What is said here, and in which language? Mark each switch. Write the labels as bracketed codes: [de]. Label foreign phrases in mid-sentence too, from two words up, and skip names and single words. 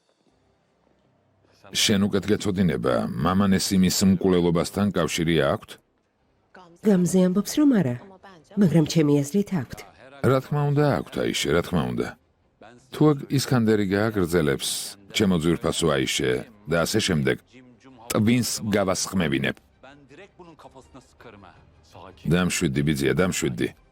[ka] შენ უკეთ გეცოდინება, მამან ესიმის მკვლელობასთან კავშირი აქვთ? გამზე ამბობს რომ არა, მაგრამ ჩემი აზრით აქვთ. რა თქმა უნდა აქვთ აიშე, რა თქმა უნდა. თუ აქ ისკანდერი გააგრძელებს, ჩემო ძვირფასო აიშე და ასე შემდეგ, ტვინს გავასხმევინებ. [tr] ben direkt bunun kafasına sıkarım ha. Sakin. [ka] დამშვიდი ბიძია, დამშვიდი.